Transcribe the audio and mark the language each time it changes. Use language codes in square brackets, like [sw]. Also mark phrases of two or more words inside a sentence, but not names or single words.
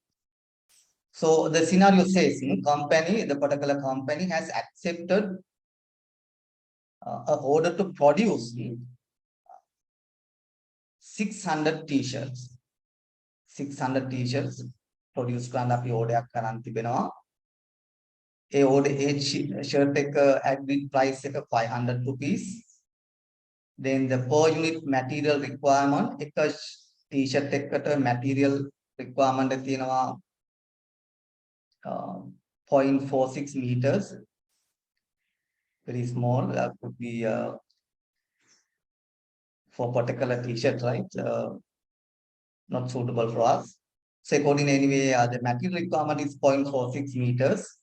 [en] So the scenario says the particular company has accepted an order to produce 600 t-shirts. 600 t-shirts produced [si] කරන්න අපි order කරන් තිබෙනවා. ඒ [en] order shirt [si] එක [en] agreed price [si] එක 500 rupees. [en] Then the per unit material requirement, [si] එක t-shirt එකකට [en] material requirement [si] එක තියෙනවා 0.46 meters. [en] Very small, could be for particular t-shirt, right? Not suitable for us. So according anyway, the material requirement is 0.46 meters.